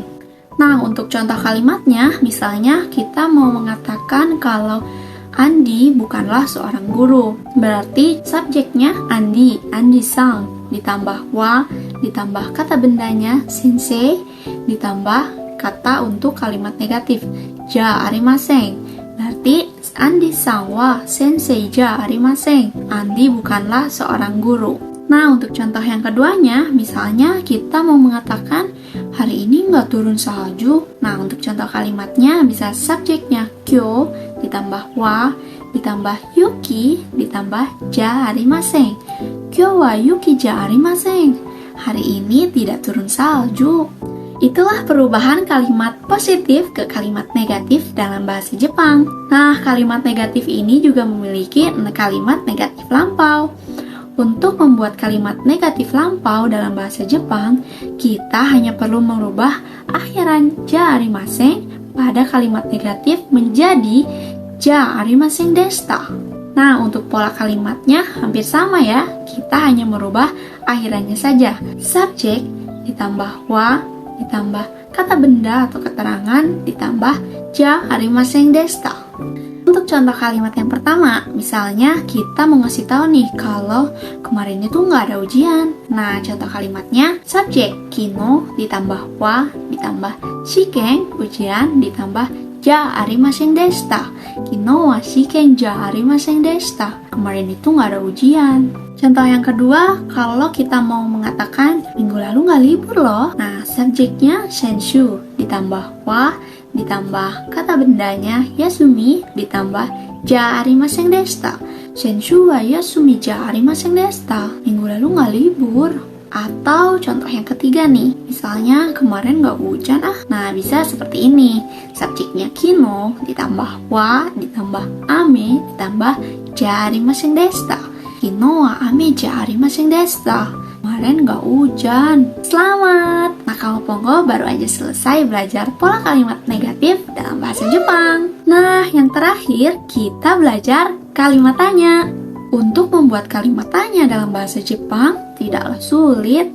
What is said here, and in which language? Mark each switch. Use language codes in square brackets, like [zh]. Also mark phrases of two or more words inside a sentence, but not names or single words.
[id] Nah, untuk contoh kalimatnya, misalnya kita mau mengatakan kalau Andi bukanlah seorang guru. Berarti subjeknya Andi, Andi-san, ditambah wa, ditambah kata bendanya sensei, ditambah kata untuk kalimat negatif [ja] じゃありません. Berarti アンディさんは先生じゃありません. [id] Andi bukanlah seorang guru. Nah, untuk contoh yang keduanya, misalnya kita mau mengatakan hari ini nggak turun salju. Nah, untuk contoh kalimatnya bisa subjeknya kyo, ditambah wa, ditambah yuki, ditambah [ja] じゃありません. 今日は雪じゃありません. [id] Hari ini tidak turun salju. Itulah perubahan kalimat positif ke kalimat negatif dalam bahasa Jepang. Nah, kalimat negatif ini juga memiliki kalimat negatif lampau. Untuk membuat kalimat negatif lampau dalam bahasa Jepang, kita hanya perlu merubah akhiran [ja] じゃありません [id] pada kalimat negatif menjadi [ja] じゃありませんでした. [id] Nah, untuk pola kalimatnya hampir sama ya. Kita hanya merubah akhirannya saja. Subjek ditambah wa, ditambah kata benda atau keterangan, ditambah [ja] じゃありませんでした. [id] Untuk contoh kalimat yang pertama, misalnya kita mau ngasih tahu nih kalau kemarin itu nggak ada ujian. Nah, contoh kalimatnya subjek kino ditambah wa, ditambah shiken ujian, ditambah [ja] じゃありませんでした. 昨日は試験じゃありませんでした. [id] Kemarin itu nggak ada ujian. Contoh yang kedua, kalau kita mau mengatakan minggu lalu nggak libur loh. Nah, subjeknya senshu ditambah wa, ditambah kata bendanya yasumi, ditambah [ja] じゃありませんでした. 先週は休みじゃありませんでした. [id] Minggu lalu nggak libur. Atau contoh yang ketiga nih, misalnya kemarin nggak hujan ah. Nah, bisa seperti ini. Subjeknya kino, ditambah wa, ditambah ame, ditambah [ja] じゃありませんでした. 昨日は雨じゃありませんでした. [id] Kemarin nggak hujan. Selamat! Nakamopongo baru aja selesai belajar pola kalimat negatif dalam bahasa Jepang. Nah, yang terakhir kita belajar kalimat tanya. Untuk membuat kalimat tanya dalam bahasa Jepang tidaklah sulit.